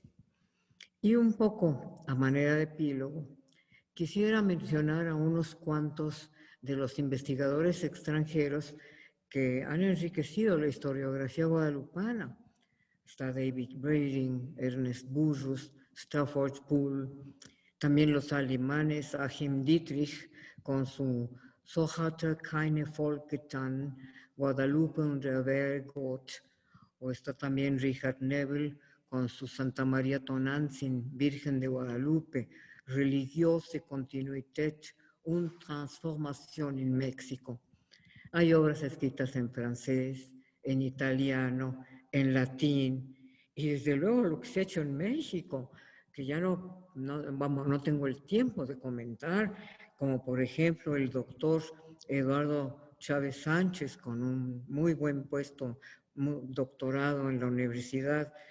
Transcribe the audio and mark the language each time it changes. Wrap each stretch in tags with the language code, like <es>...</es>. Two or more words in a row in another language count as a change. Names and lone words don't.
<es>Y un poco a manera de epílogo, quisiera mencionar a unos cuantos de los investigadores extranjeros que han enriquecido la historiografía guadalupana. Está David Brading, Ernest Burrus, Stafford Poole, también los alemanes Achim Dietrich con su So hatte keine Volk getan, Guadalupe und der Wehrgott, o está también Richard Nebel con su Santa María Tonantzin, Virgen de Guadalupe, Religiose Continuität und Transformación en México. Hay obras escritas en francés, en italiano, en latín, y desde luego lo que se ha hecho en México, que ya no tengo el tiempo de comentar, como por ejemplo el doctor Eduardo Chávez Sánchez, con un muy buen puesto, doctorado en la Universidad</es>